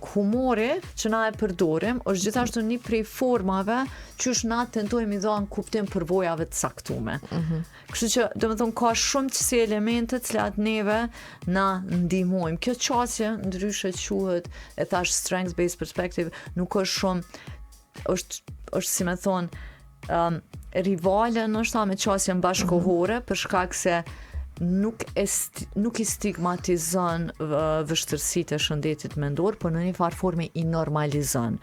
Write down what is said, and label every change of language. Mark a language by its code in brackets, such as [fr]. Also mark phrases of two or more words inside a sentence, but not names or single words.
[sq] Humori që na e përdorim është gjithashtu një prej formave që na tentojmë i dhënë kuptim përvojave të caktuara. Kështu që, domethënë, ka shumë qësi elemente të cilat neve na ndihmojmë. Kjo qasje ndryshe quhet, e thash [en] strength-based perspective, [sq] nuk është shumë, është si me thonë, rivale nështë me qasjen bashkohore, për shkak se nuk i stigmatizon vështërsitë e shëndetit mendor, por në një farë forme i normalizon.